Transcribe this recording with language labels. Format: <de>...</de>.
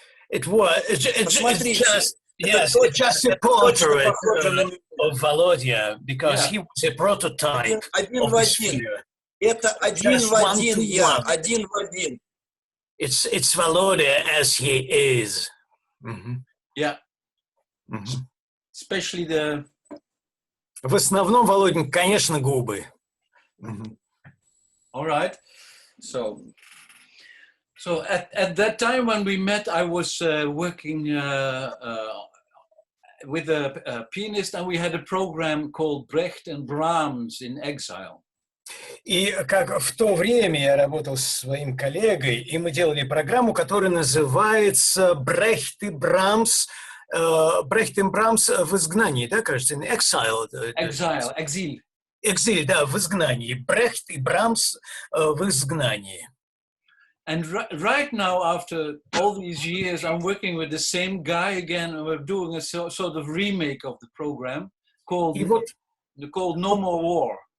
<en>It's just, yes, it's just a portrait of Volodya, because he was a prototype of this figure.</en> <ru>Это один в один я, один в один.</ru> <en>It's Volodya as he is. Yeah. Especially the...</en> <ru>В основном, Володин, конечно, губы.</ru> <en>All right. So at that time when we met, I was working with a pianist, and we had a program called Brecht and Brahms in Exile.</en> <ru>И как в то время я работал со своим коллегой, и мы делали программу, которая называется «Брехт и Брамс». «Брехт и Брамс» в изгнании, да, кажется?</ru> <en>Exile.</en> <ru>Экзиль, да, в изгнании. Брехт и Брамс в изгнании.</ru> <en>And right now, after all these years, I'm working with the same guy again, and we're doing a sort of remake of the program called No More War.</en>